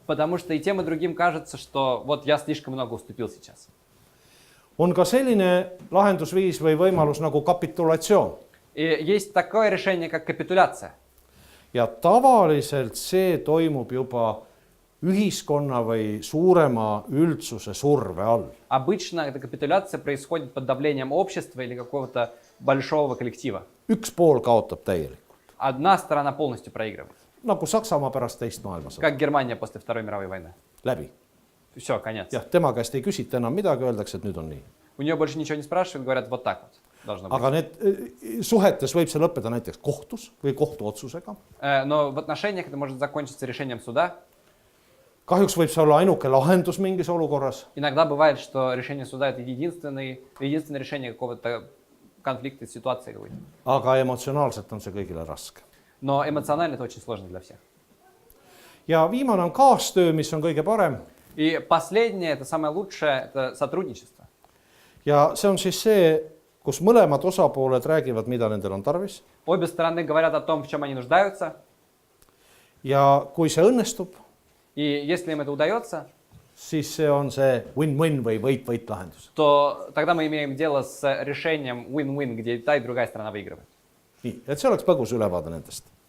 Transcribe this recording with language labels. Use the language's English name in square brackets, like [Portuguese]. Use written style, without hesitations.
[Russian] Потому что и тем, и другим кажется, что вот я слишком много уступил сейчас. [Estonian] On ka selline lahendusviis või võimalus nagu kapitulatsioon. [Russian] И есть такое решение, как капитуляция. [Estonian] Ja tavaliselt see toimub juba ühiskonna või suurema üldsuse surve all. [Russian] Обычно эта капитуляция происходит под давлением общества или какого-то большого коллектива. [Estonian] Üks pool kaotab täielikult. [Russian] Одна сторона полностью проигрывает. [Estonian] Nagu Saksamaa pärast teist maailmasõda. [Russian] Как Германия после Второй мировой войны. [Estonian] Läbi. [Russian] Все, конец. [Estonian] Jah, tema käest ei küsita enam midagi, öeldakse, et nüüd on nii. [Russian] У нее больше ничего не спрашивают, говорят, вот так вот должно быть. [Estonian] Aga need suhetes võib see lõppeda näiteks kohtus või kohtuotsusega. [Russian] Но в отношениях это может закончиться решением суда. [Estonian] Kahjuks võib see olla ainuke lahendus mingis olukorras. [Russian] Иногда бывает, что решение суда это единственное решение какого-то конфликта, ситуации какой-то. [Estonian] Aga emotsionaalselt on see kõigile raske. [Russian] Но эмоционально это очень сложно для всех. [Estonian] Ja viimane on kaastöö, mis on kõige parem. [Russian] И последнее, это самое лучшее, это сотрудничество. [Estonian] Ja see on siis see, kus mõlemad osapooled räägivad, mida nendel on tarvis. [Russian] Обе стороны говорят о том, в чем они нуждаются. [Estonian] Ja kui see õnnestub, [Russian] И если им это удается, [Estonian] siis see on see win-win või võit-võit lahendus. [Russian] то тогда мы имеем дело с решением win-win, где и та, и другая сторона выигрывает. [Estonian] Nii, et see oleks põgus ülevaade nendest.